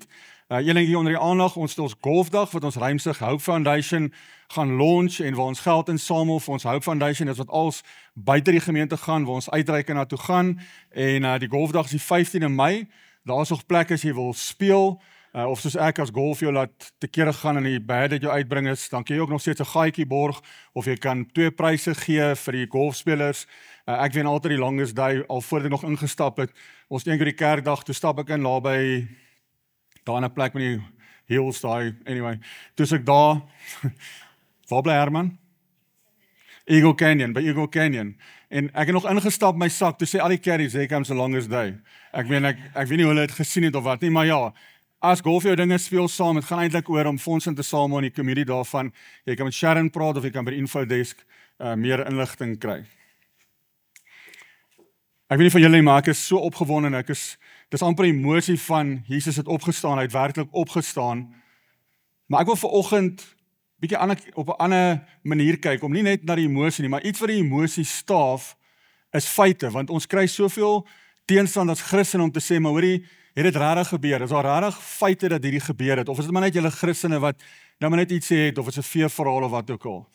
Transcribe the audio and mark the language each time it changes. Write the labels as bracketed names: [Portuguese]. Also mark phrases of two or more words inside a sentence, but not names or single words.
[Afrikaans] Een ding hier onder die aandag, ons het ons golfdag, wat ons Ruimsig Hope Foundation gaan launch, en waar ons geld insamel vir ons Hope Foundation, is wat als buite die gemeente gaan, waar ons uitreik en naartoe gaan, en die golfdag is die 15de Mei, daar is nog plek as jy wil speel, of soos ek as golf jou laat te kere gaan en die bad dat jou uitbring is, dan kan jy ook nog steeds 'n gaatjie borg, of jy kan 2 pryse gee vir die golfspelers. Ek wen altyd die [English] longest day, [Afrikaans] al voordat ek nog ingestap het, ons het eendag die kerkdag, toe stap ek in naby daar in 'n plek met die hills daai, anyway, toe ek daar, waar bly Herman? Eagle Canyon, by Eagle Canyon, en ek het nog ingestap my sak, toe sê al die carries, [English] here comes the longest day. [Afrikaans] Ek weet nie hoe hulle het gesien het of wat nie, maar ja, as golf jou dinge speel saam, het gaan eintlik oor om fondse te samel in die community daarvan, jy kan met Sharon praat, of jy kan by die infodesk meer inligting kry. Ek weet nie van julle nie, maar ek is so opgewonde, dis amper die emosie van, Jesus het opgestaan, hy het werklik opgestaan, maar ek wil vanoggend bietjie op 'n ander manier kyk, om nie net na die emosie nie, maar iets wat die emosie staaf, is feite, want ons kry soveel teenstand as Christen om te sê, maar hoorie, het dit regtig gebeur, is daar regtig feite dat hierdie gebeur het, of is dit maar net julle Christene wat nou maar net iets sê het, of is dit 'n feesverhaal of wat ook al.